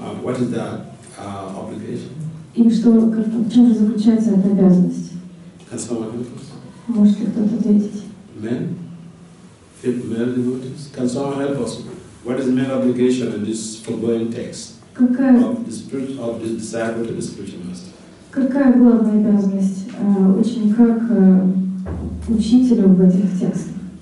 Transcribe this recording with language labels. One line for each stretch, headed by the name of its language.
English: What is that obligation?
Russian: И что, в чем же заключается эта обязанность?
English: Can someone help us?
Russian: Может ли кто-то ответить?
English: Men? Male devotees? Can someone help us? What is the main obligation in this foregoing text of the disciple to the spiritual master?
Russian: Какая главная обязанность ученика к учителю в этих текстах?